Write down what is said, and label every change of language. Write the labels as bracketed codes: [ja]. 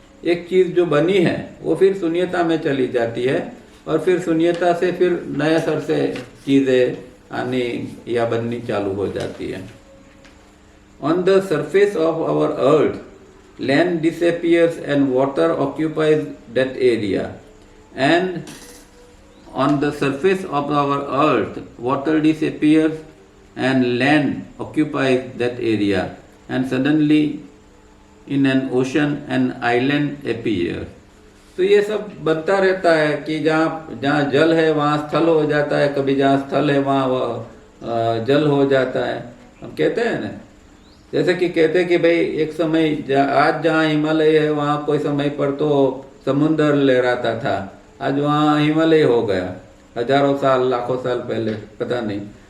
[hi] एक चीज़ जो बनी है वो फिर शून्यता में चली जाती है, और फिर शून्यता से फिर नए सर से चीज़ें आनी या बननी चालू हो जाती है। [en] On the surface of our earth land disappears and water occupies that area, and on the surface of our earth water disappears and land occupies that area, and suddenly in an ocean an island appears. [hi] तो ये सब बनता रहता है कि जहाँ जहाँ जल है वहाँ स्थल हो जाता है, कभी जहाँ स्थल है वहाँ जल हो जाता है। हम कहते हैं ना, जैसे कि कहते हैं कि भाई एक समय आज जहाँ हिमालय है वहाँ कोई समय पर तो समुद्र लहराता था, आज वहाँ हिमालय हो गया, हजारों साल लाखों साल पहले पता नहीं।